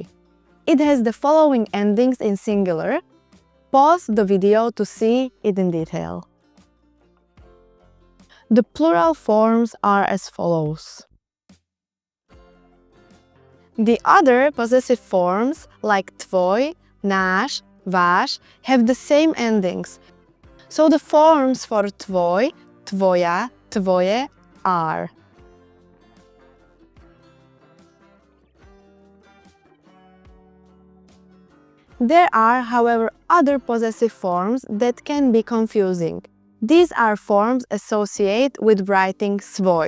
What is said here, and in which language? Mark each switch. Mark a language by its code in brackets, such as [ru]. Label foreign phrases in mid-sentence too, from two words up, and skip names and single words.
[en] It has the following endings in singular. Pause the video to see it in detail. The plural forms are as follows. The other possessive forms, like [sk] tvoj, náš, váš, [en] have the same endings. So the forms for [sk] tvoj, tvoja, tvoje [en] are. There are, however, other possessive forms that can be confusing. These are forms associated with writing svoj.